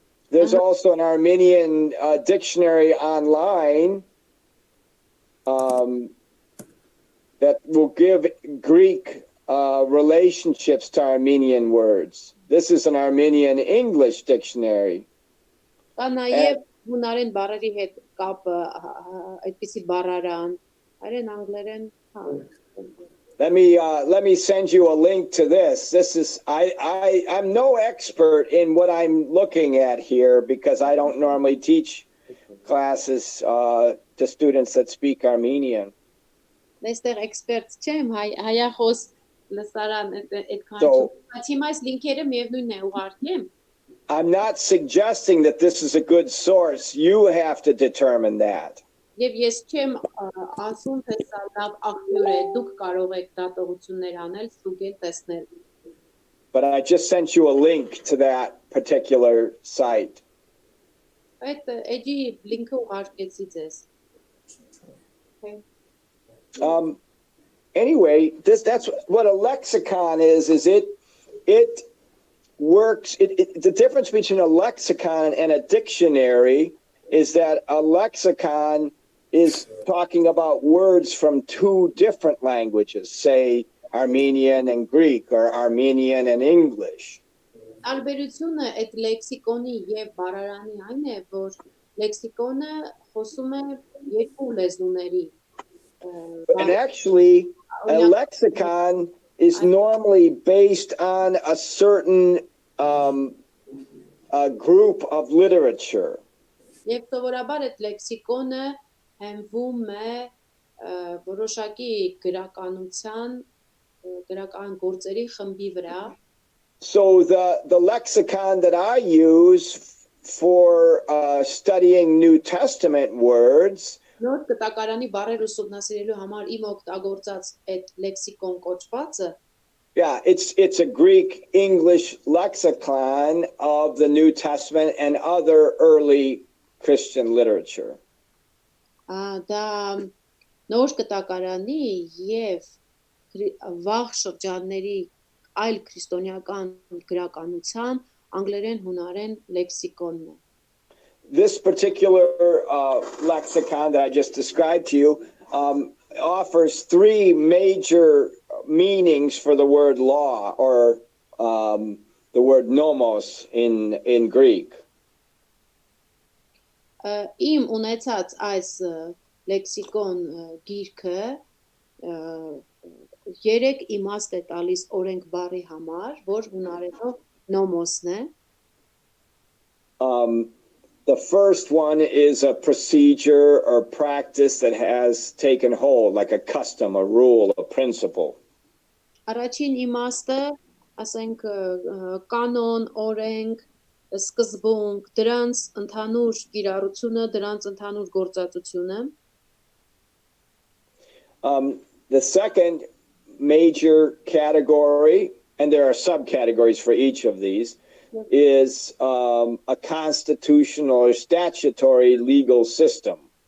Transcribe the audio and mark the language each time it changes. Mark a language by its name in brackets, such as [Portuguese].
[English] There's also an Armenian dictionary online that will give Greek relationships to Armenian words. This is an Armenian English dictionary. [Armenian] Կա նաև հունարեն բառերի հետ կապը, այդպիսի բառարան, հայերեն, անգլերեն, հա։ [English] Let me send you a link to this. This is I'm no expert in what I'm looking at here because I don't normally teach classes to students that speak Armenian. [Armenian] Այստեղ էքսպերտ չեմ, հայախոս լսարան այդքան չեմ։ Բայց հիմա այս լինքերը միևնույնն է ուղարկեմ։ [English] I'm not suggesting that this is a good source. You have to determine that. [Armenian] Եվ ես չեմ ասում, թե սա լավ աղբյուր է, դուք կարող եք դատողություններ անել, ստուգել, տեսնել։ [English] But I just sent you a link to that particular site. [Armenian] Այդ էջի լինքը ուղարկեցի ձեզ։ Okay. [English] Anyway, that's what a lexicon is it works. The difference between a lexicon and a dictionary is that a lexicon is talking about words from two different languages, say Armenian and Greek or Armenian and English. [Armenian] Տարբերությունը այդ լեքսիկոնի եւ բառարանի այն է, որ լեքսիկոնը խոսում է երկու լեզուների։ [English] And actually, a lexicon is normally based on a certain a group of literature. [Armenian] Եվ սովորաբար այդ լեքսիկոնը հենվում է որոշակի գրականության գրական գործերի խմբի վրա։ [English] So the lexicon that I use for studying New Testament words [Armenian] Նոր կտակարանի բառեր ուսումնասիրելու համար իմ օգտագործած այդ լեքսիկոն կոչվածը [English] yeah, it's a Greek English lexicon of the New Testament and other early Christian literature. [Armenian] Դա նոր կտակարանի եւ վաղ շրջանների այլ քրիստոնեական գրականության անգլերեն հունարեն լեքսիկոնն է։ [English] This particular lexicon that I just described to you offers three major meanings for the word law or the word nomos in Greek. [Armenian] Իմ ունեցած այս լեքսիկոն գիրքը երեք իմաստ է տալիս օրենք բառի համար, որ հունարենով նոմոսն է։ [English] The first one is a procedure or practice that has taken hold, like a custom, a rule, a principle. [Armenian] Առաջին իմաստը, ասենք կանոն, օրենք, սկզբունք, դրանց ընդհանուր կիրառությունը, դրանց ընդհանուր գործածությունը։ [English] The second major category, and there are subcategories for each of these, is a constitutional or statutory legal system.